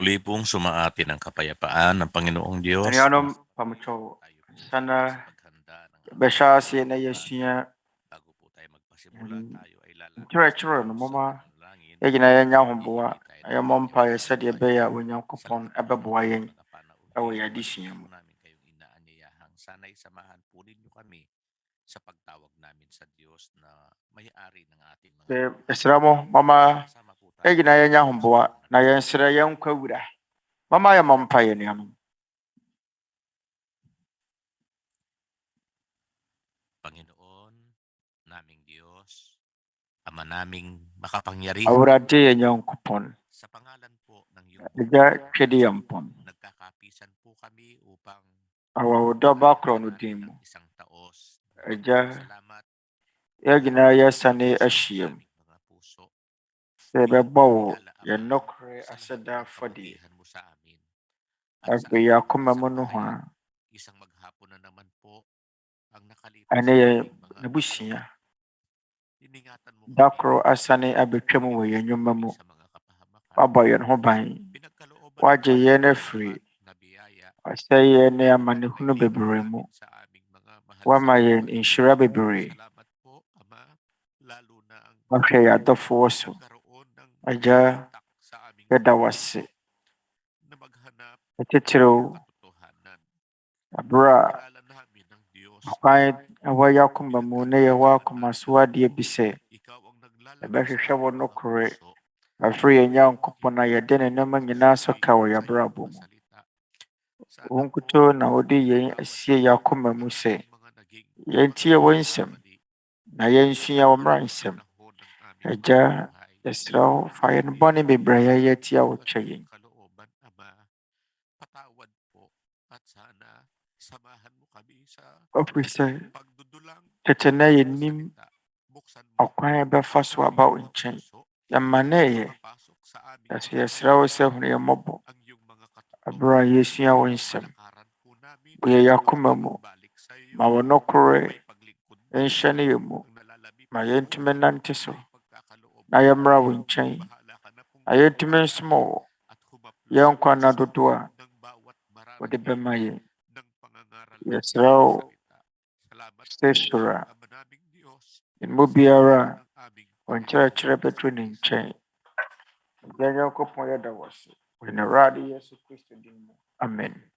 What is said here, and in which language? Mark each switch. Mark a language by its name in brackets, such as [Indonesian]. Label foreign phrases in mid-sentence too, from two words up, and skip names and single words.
[Filipino] pong sumaatin ang kapayapaan ng Panginoong Diyos. Anuanom pamucho sana besha si na Yesua Bago po tayo magpasimula, tayo ay lalapit [Akan] Twerɛ no mama egina yɛnya homboa ayɛ mompa yɛ sɛdeɛ ɛbɛyɛ a Onyankopɔn ɛbɛboa yɛn ɛwɔ yɛn adesua mu. [Filipino] namin kayong inaanyayahang sana'y samahan po ninyo kami sa pagtawag namin sa Diyos na may-ari ng ating mga [Akan] Ɛsrɛ mo mama [Filipino] kasama po tayo. [Akan] egina yɛnya homboa na yɛnsrɛ yɛnkɔ wura. Mama yɛ mompa yɛ nuanom. [Filipino] Panginoon, naming Diyos, Ama naming makapangyarihan, [Akan] Awurade yɛ Nyankopɔn [Filipino] sa pangalan po ng iyong [Akan] agya twɛde yɛn mpɔn [Filipino] nagkakapisan po kami upang [Akan] awɔ wo dɔ ba korɔ no din mu. [Filipino] isang taos. [Akan] Agya [Filipino] Salamat [Akan] yɛgyina yɛsane ahyia mu [Filipino] aming mga puso. [Akan] sɛ yɛbɛbɔ wo yɛn nɔkorɛ aseda afɔdeɛ [Filipino] Kapagihan mo sa amin. At sa [Akan] afei yɛakoma mu no ho a [Filipino] isang maghapon na naman po ang nakalipas [Akan] ɛne [Filipino] sa [Akan] yɛ [Filipino] aming mga [Akan] n'abusua [Filipino] iningatan mo [Akan] da [Filipino] kami [Akan] korɔ asane abɛtwa mu wɔ yɛn nnwuma mu. [Filipino] sa mga kapahamakan. [Akan] Wabɔ yɛn ho ban, [Filipino] Pinagkalooban [Akan] wagye [Filipino] mo [Akan] yɛn [Filipino] ang [Akan] afiri [Filipino] na biyaya. [Akan] ɔsɛ yɛn ne amanehunu bebree mu. [Filipino] Sa aming mga mahal [Akan] Wama [Filipino] sa [Akan] yɛn [Filipino] buhay. [Akan] nhyira bebree. [Filipino] Salamat po, Ama, lalo na ang [Akan] Wahwɛ yɛn adɔfoɔ so. [Filipino] nagkaroon ng [Akan] Agya, [Filipino] kontak sa aming [Akan] yɛda wo ase. [Filipino] na maghanap [Akan] Ɛteterew [Filipino] ng katotohanan. [Akan] aberɛ a [Filipino] Kilala namin ang Diyos. [Akan] akwan ɛwɔ yɛn akoma mu na yɛwɔ akoma so adeɛ bi sɛ [Filipino] Ikaw ang naglalagay [Akan] yɛbɛhwehwɛ wo [Filipino] aming mga [Akan] nokorɛ [Filipino] puso. [Akan] afiri yɛn Nyankopɔn a yɛde ne nneɛma nyinaa so ka wɔ yɛn abrabɔ mu. Wo nkutoo na wode yɛn asie yɛn akoma mu sɛ yɛntie wo nsɛm na yɛnsua wo mmara nsɛm. Agya, yɛsrɛ wo fa yɛn bɔne bebree a yɛyɛ tia wo twɛ yɛn. [Filipino] Kalooban, Ama, patawad po at sana samahan mo kami sa [Akan] Ɔfiri sɛ [Filipino] pagdudulang [Akan] tete na yɛnnim [Filipino] salita. Buksan mo [Akan] ɔkwan a yɛbɛfa so aba wo nkyɛn. [Filipino] puso, [Akan] Yɛmma na ɛyɛ. [Filipino] mapasok sa aming [Akan] Yɛso [Filipino] mga [Akan] yɛsrɛ wo sɛ hunu yɛn mmɔbɔ [Filipino] ang iyong mga [Akan] aberɛ a yɛsua wo nsɛm. [Filipino] kalakaran po namin. [Akan] Bue yɛn akoma mu. [Filipino] Balik sa iyo, [Akan] Ma wo nokorɛ [Filipino] may paglingkod mo [Akan] nhyɛ yɛn mu. [Filipino] ang nalalapit [Akan] Ma [Filipino] sa [Akan] yɛntumi nante so. [Filipino] may pagkakaloob. [Akan] Na yɛmmra wo nkyɛn. [Filipino] Bahala ka na pong [Akan] Na yɛntumi nsom wo. [Filipino] at humaplos [Akan] Yɛn nkwa nna dodoɔ a [Filipino] ng bawat marami [Akan] wode bɛma yɛn. [Filipino] ng pangangaral ng [Akan] Yɛsrɛ wo [Filipino] salita. Salamat [Akan] sɛ [Filipino] po, [Akan] soro a [Filipino] Ama naming Diyos, [Akan] yɛn mu biara a [Filipino] ng aming [Akan] ɔnkyerɛkyerɛ bɛtɔ ne nkyɛn. Yɛn Nyankopɔn yɛda wo ase. Wɔ ne Awurade Yesu Kristo din mu. Amen.